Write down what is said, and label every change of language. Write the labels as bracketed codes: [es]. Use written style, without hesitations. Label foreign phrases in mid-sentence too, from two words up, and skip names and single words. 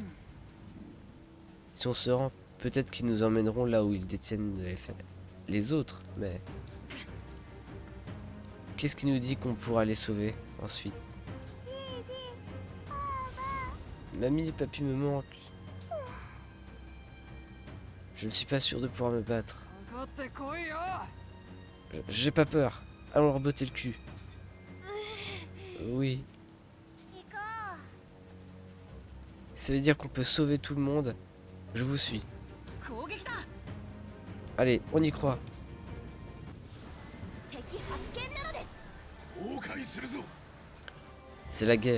[fr] Si on se rend, peut-être qu'ils nous emmèneront là où ils détiennent les autres, mais... Qu'est-ce qui nous dit qu'on pourra les sauver ensuite? Mamie et papy me manquent. Je ne suis pas sûr de pouvoir me battre. [ja] かかってこいよ。 [fr] J'ai pas peur. Allons leur botter le cul. Oui. Ça veut dire qu'on peut sauver tout le monde. Je vous suis. [ja] 攻撃だ。 [fr] Allez, on y croit. C'est la guerre.